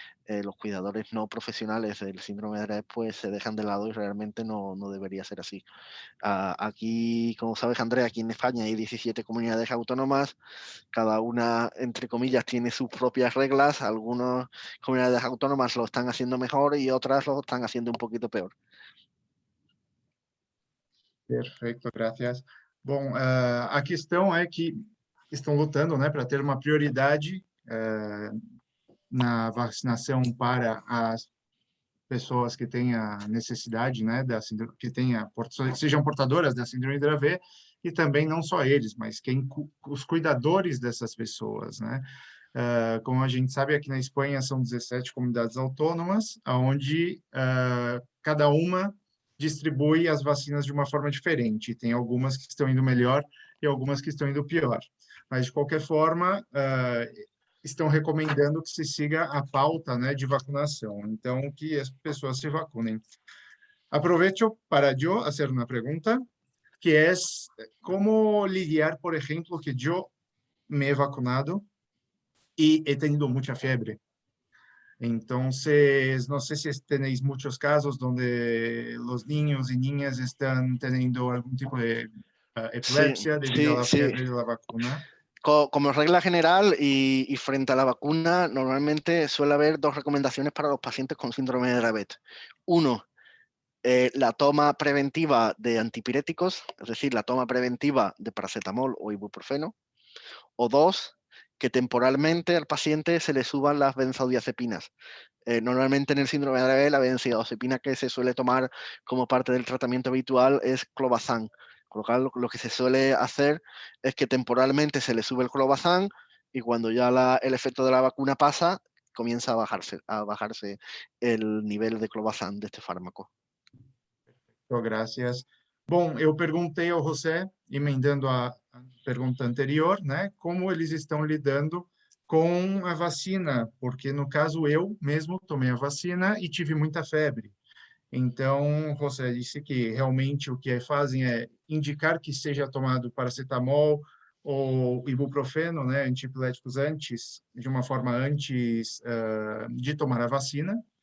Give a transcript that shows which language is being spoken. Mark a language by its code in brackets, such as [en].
[es] los cuidadores no profesionales del síndrome de Dravet pues se dejan de lado y realmente no debería ser así. Aquí, como sabes, Andrea, aquí en España hay 17 comunidades autónomas, cada una, entre comillas, tiene sus propias reglas. Algunas comunidades autónomas lo están haciendo mejor y otras lo están haciendo un poquito peor. [pt] Perfeito, graças. Bom, a questão é que estão lutando, né, para ter uma prioridade na vacinação para as pessoas que têm a necessidade, né, da síndrome, que sejam portadoras da síndrome de Dravet, e também não só eles, mas os cuidadores dessas pessoas, né? Como a gente sabe, aqui na Espanha são 17 comunidades autônomas, onde cada uma distribui as vacinas de uma forma diferente. Tem algumas que estão indo melhor e algumas que estão indo pior. Mas, de qualquer forma, estão recomendando que se siga a pauta, né, de vacinação. Então, que as pessoas se vacunem. Aproveito para eu fazer uma pergunta, que é como lidiar, por exemplo, que eu [es] me he vacunado y he tenido mucha fiebre. Entonces, no sé si tenéis muchos casos donde los niños y niñas están teniendo algún tipo de epilepsia debido a la fiebre de la vacuna. Como regla general y frente a la vacuna, normalmente suele haber dos recomendaciones para los pacientes con síndrome de Dravet. Uno, la toma preventiva de antipiréticos, es decir, la toma preventiva de paracetamol o ibuprofeno. O dos, que temporalmente al paciente se le suban las benzodiazepinas. Normalmente en el síndrome de Dravet la benzodiazepina que se suele tomar como parte del tratamiento habitual es clobazam. Con lo cual, lo que se suele hacer es que temporalmente se le sube el clobazam y cuando ya el efecto de la vacuna pasa, comienza a bajarse el nivel de clobazam de este fármaco. Gracias. [pt] Bom, eu perguntei ao José, emendando a pergunta anterior, né, como eles estão lidando com a vacina, porque no caso eu mesmo tomei a vacina e tive muita febre. Então, José disse que realmente o que fazem é indicar que seja tomado paracetamol ou ibuprofeno, né, antiepiléticos antes, de uma forma antes de tomar a vacina.